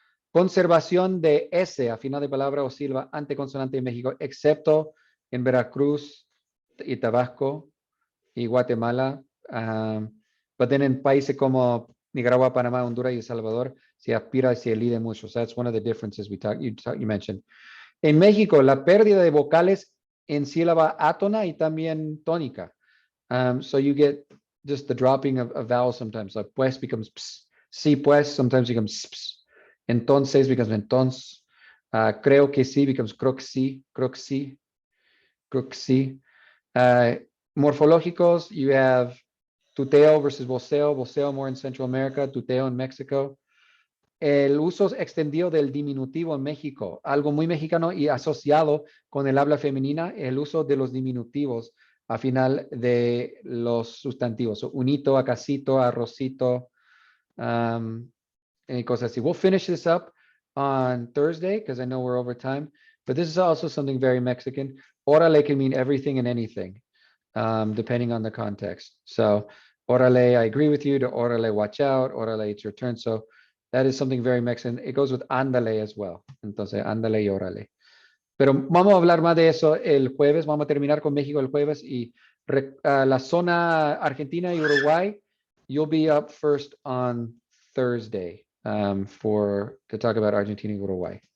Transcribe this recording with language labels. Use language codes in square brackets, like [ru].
[es] Conservación de S a final de palabra o sílaba anteconsonante en México, excepto en Veracruz y Tabasco y Guatemala. [en] But then [es] en países como Nicaragua, Panamá, Honduras y El Salvador se aspira y se elide mucho. [en] So that's one of the differences you mentioned. [es] En México, la pérdida de vocales en sílaba átona y también tónica. [en] So you get just the dropping of vowels sometimes. Like pues becomes ps. [es] Sí, pues [en] sometimes becomes ps. Entonces becomes entonces. [es] Creo que sí [en] becomes [es] creo que sí, creo que sí, creo que sí. Morfológicos, [en] you have tuteo versus voceo. Voceo more in Central America, [es] tuteo en México. El uso extendido del diminutivo en México, algo muy mexicano y asociado con el habla femenina, el uso de los diminutivos a final de los sustantivos. [en] So, [es] unito, acasito, arrocito, y cosas así. [en] We'll finish this up on Thursday because I know we're over time, but this is also something very Mexican. Órale can mean everything and anything, depending on the context. So, órale, I agree with you, to órale, watch out, órale, it's your turn. So, that is something very Mexican. It goes with ándale as well. [es] Entonces, ándale y órale. Pero vamos a hablar más de eso el jueves. Vamos a terminar con México el jueves y la zona Argentina y Uruguay. [en] You'll be up first on Thursday to talk about Argentina y Uruguay.